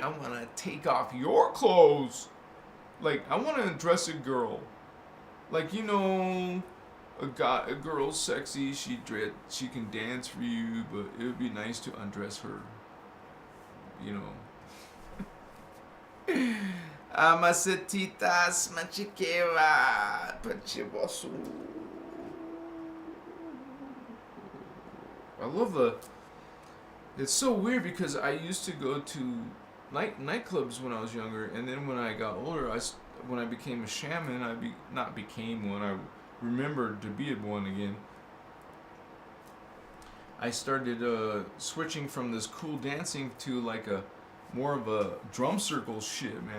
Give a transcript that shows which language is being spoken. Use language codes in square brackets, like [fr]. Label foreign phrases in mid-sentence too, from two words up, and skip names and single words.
[en] I want to take off your clothes. Like, I want to undress a girl. Like, you know, a girl's sexy. She can dance for you, but it would be nice to undress her. You know. Amacetitas machiqueva pachivosu. I love it's so weird because I used to go to nightclubs when I was younger, and then when I got older, when I became a shaman, not became one. I remembered to be one again. I started switching from this cool dancing to like a more of a drum circle shit, man.